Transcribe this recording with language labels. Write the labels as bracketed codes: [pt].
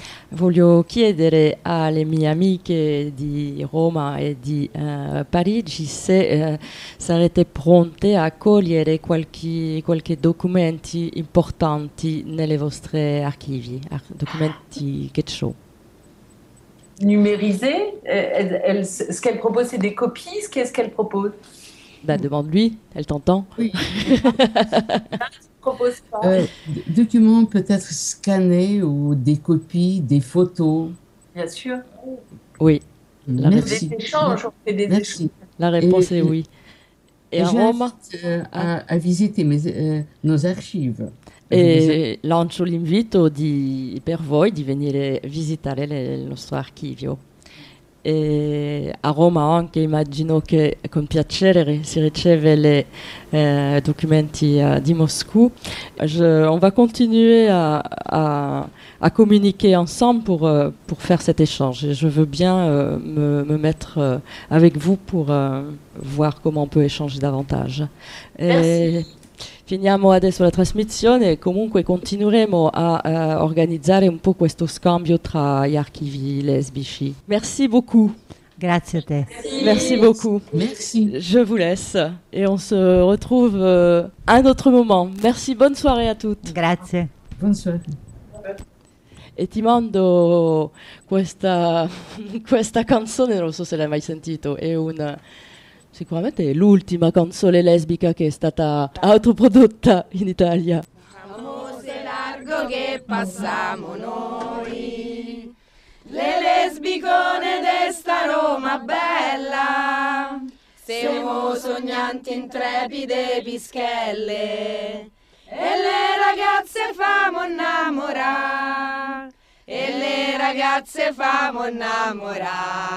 [it] Voglio chiedere alle mie amiche di Roma e di Parigi se sarete pronte a cogliere qualche documenti importanti nelle vostre archivi, documenti che ciò. [fr] Numérisé, ce qu'elle propose, c'est des copies. Qu'est-ce qu'elle propose? Ben, demande-lui, elle t'entend. Oui. Propose pas. Documents peut-être scannés ou des copies, des photos. Bien sûr. Oui. Merci. Des échanges, on fait des Merci. Échanges. La réponse est oui. Et à Rome à visiter nos archives. [it] E lancio l'invito per voi di venire a visitare il nostro archivio. E a Roma anche immagino che con piacere si riceve i documenti di Moscou. [fr] On va continuer à communiquer ensemble pour faire cet échange. Je veux bien me mettre avec vous pour voir comment on peut échanger davantage. Merci. [it] Finiamo adesso la trasmissione, comunque continueremo a organizzare un po' questo scambio tra gli archivi lesbici. [fr] Merci beaucoup. [it] Grazie a te. [fr] Merci beaucoup. Merci. Je vous laisse et on se retrouve à un autre moment. Merci, bonne soirée à toutes. [it] Grazie. [fr] Bonne soirée. [it] E ti mando questa canzone, non so se l'hai mai sentito, è un... Sicuramente è l'ultima console lesbica che è stata autoprodotta in Italia. Amos è largo che passiamo noi, le lesbicone d'esta Roma bella, siamo sognanti intrepide pischelle, e le ragazze famo innamorà, e le ragazze famo innamorà.